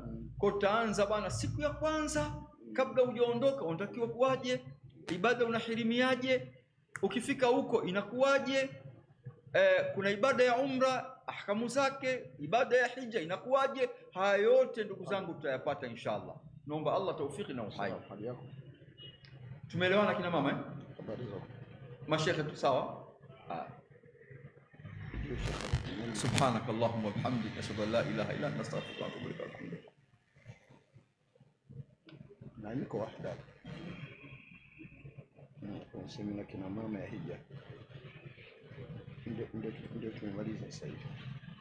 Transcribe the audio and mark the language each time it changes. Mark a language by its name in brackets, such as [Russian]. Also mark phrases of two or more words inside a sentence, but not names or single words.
[Swahili] Kwa tutaanza bana, siku ya kwanza kabla hujaondoka unatakiwa kuwaje, ibada unahirimiaje, ukifika huko inakuwaje, kuna ibada ya umra ahkamu zake, ibada ya hija inakuwaje. Haya yote ndugu zangu tutayapata inshallah. Naomba Allah taufiki na uhai. Tumeelewana kina mama eh? Mashekhe tu sawa? [Arabic] سبحانك اللهم وبحمدك أشهد أن لا إله إلا أنت أستغفرك وأتوب إليك. [Swahili] Na niko wahda. Semina kina mama ya hija. Ndio tumemaliza sasa hivi.